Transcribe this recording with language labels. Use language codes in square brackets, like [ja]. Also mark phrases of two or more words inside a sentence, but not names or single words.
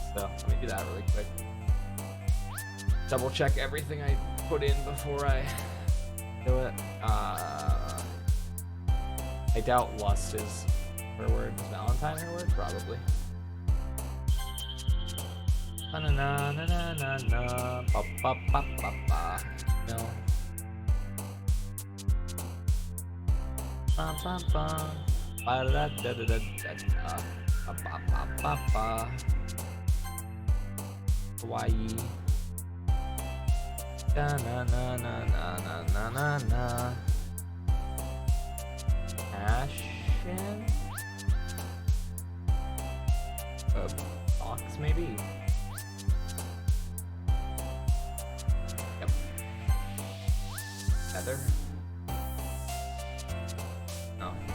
[en] So let me do that really quick. Double check everything I put in before I do it. I doubt lust is her word. Is Valentine her word? Probably. Na na na na na na na. Ba ba ba ba ba. No. Ba ba ba. Ba da da da da da. Ba ba ba ba ba. Hawaii. Na na na na na na na na na. Passion? Box maybe? Heather? No.